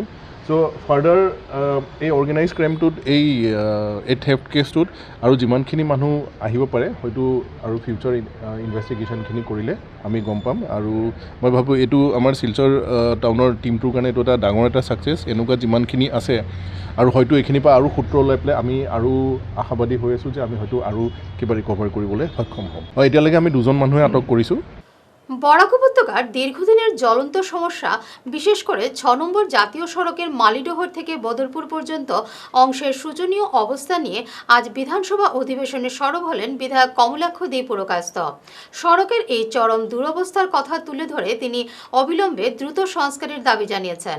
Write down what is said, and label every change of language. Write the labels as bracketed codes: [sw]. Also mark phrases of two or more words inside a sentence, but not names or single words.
[en] so further [as] এই [en] organize crime [as] এই [en] theft case [as] আৰু যিমানখিনি মানুহ আহিব পাৰে, হয়তো আৰু [en] future investigation [as] কৰিলে আমি গম পাম। আৰু মই ভাবোঁ এইটো আমাৰ শিলচৰ টাউনৰ টীমটোৰ কাৰণে এইটো এটা ডাঙৰ এটা ছাকচেছ। এনেকুৱা যিমানখিনি আছে আৰু হয়তো এইখিনিৰ পৰা আৰু সূত্ৰ ওলাই পেলাই আমি আৰু আশাবাদী হৈ আছোঁ যে আমি হয়তো আৰু কিবা ৰিকভাৰ কৰিবলৈ সক্ষম হ'ম। এতিয়ালৈকে আমি 2জন মানুহে আটক কৰিছোঁ। [bn] বরাক উপত্যকার দীর্ঘদিনের জ্বলন্ত সমস্যা, বিশেষ করে ৬ নম্বর জাতীয় সড়কের মালিডোহর থেকে বদরপুর পর্যন্ত অংশের শোচনীয় অবস্থা নিয়ে আজ বিধানসভা অধিবেশনে সরব হলেন বিধায়ক কমলাক্ষ দে পুরকায়স্থ। সড়কের এই চরম দুরবস্থার কথা তুলে ধরে তিনি অবিলম্বে দ্রুত সংস্কারের দাবি জানিয়েছেন।